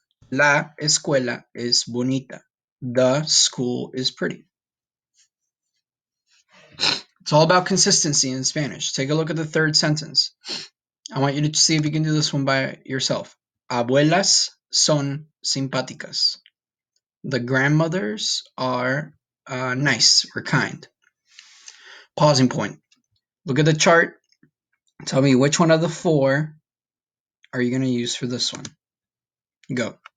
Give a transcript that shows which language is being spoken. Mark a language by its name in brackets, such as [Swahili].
[Spanish] La escuela es bonita. [English] The school is pretty. It's all about consistency in Spanish. Take a look at the third sentence. I want you to see if you can do this one by yourself. [Spanish] Abuelas son simpáticas. [English] The grandmothers are nice or kind. Pausing point. Look at the chart. Tell me which one of the 4 are you going to use for this one? Go.